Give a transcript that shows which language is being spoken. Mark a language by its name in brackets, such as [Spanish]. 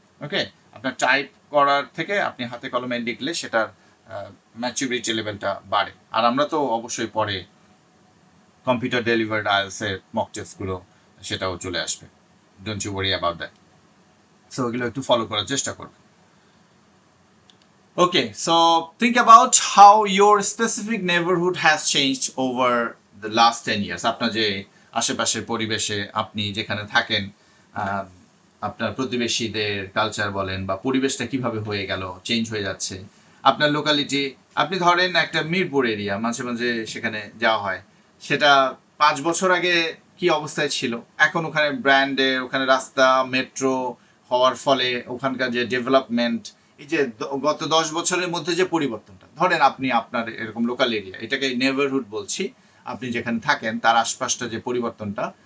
[Bangla] ওকে, আপনার টাইপ করার থেকে আপনি হাতে কলমে লিখলে সেটার ম্যাচুরিটি লেভেলটা বাড়ে। আর আমরা তো অবশ্যই পরে কম্পিউটার ডেলিভার্ড আইএলটিএস এর মক টেস্টগুলো সেটাও চলে আসবে, [English] Don't you worry about that. [Bangla] So ওগুলো একটু ফলো করার চেষ্টা করবে। [English] Okay, so think about how your specific neighborhood has changed over the last 10 years. [Bangla] আপনার যে আশেপাশের পরিবেশে আপনি যেখানে থাকেন, আপনার প্রতিবেশীদের কালচার বলেন বা পরিবেশটা কিভাবে হয়ে গেল, চেঞ্জ হয়ে যাচ্ছে। আপনার লোকালিটি, আপনি ধরেন একটা মিরপুর এরিয়া, মাঝে মাঝে সেখানে যাওয়া হয়, সেটা 5 বছর আগে কি অবস্থায় ছিল, এখন ওখানে ব্র্যান্ডে, ওখানে রাস্তা, মেট্রো হওয়ার ফলে ওখানকার যে ডেভেলপমেন্ট, এই যে গত 10 বছরের মধ্যে যে পরিবর্তনটা, ধরেন আপনি আপনার এরকম লোকাল এরিয়া, এটাকে নেইবারহুড বলছি, আপনি যেখানে থাকেন তার আশপাশটা যে পরিবর্তনটা,